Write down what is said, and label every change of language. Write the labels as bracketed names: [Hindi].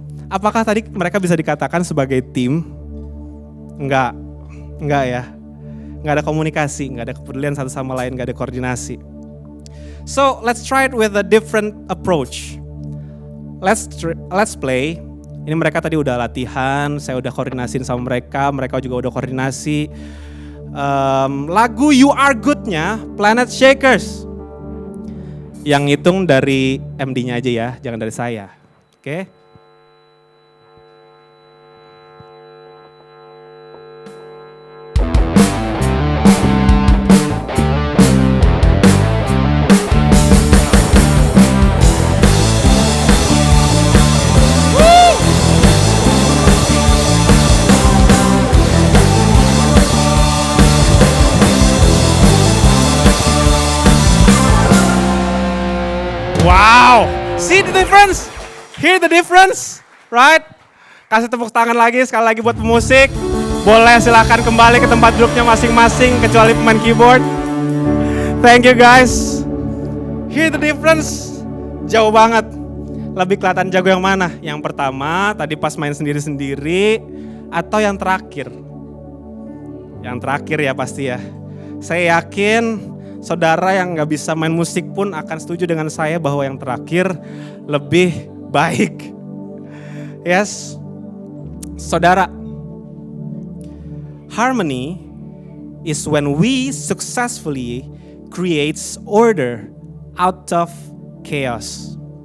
[Indonesian] Apakah tadi mereka bisa dikatakan sebagai tim? Enggak ya. Enggak ada komunikasi, enggak ada kepedulian satu sama lain, enggak ada koordinasi. [English] So, let's try it with a different approach. Let's play. [Indonesian] Ini mereka tadi udah latihan, saya udah koordinasiin sama mereka juga udah koordinasi. Lagu You Are Good-nya Planet Shakers. Yang ngitung dari MD-nya aja ya, jangan dari saya. Oke? [English] Wow, see the difference? Hear the difference, right? [Indonesian] Kasih tepuk tangan lagi, sekali lagi buat pemusik. Boleh silakan kembali ke tempat duduknya masing-masing, kecuali pemain keyboard. [English] Thank you guys. Hear the difference? [Indonesian] Jauh banget. Lebih kelihatan jago yang mana? Yang pertama, tadi pas main sendiri-sendiri, atau yang terakhir? Yang terakhir ya pasti ya. Saya yakin saudara yang gak bisa main musik pun akan setuju dengan saya bahwa yang terakhir lebih baik. [English] Yes, saudara. Harmony is when we successfully creates order out of chaos.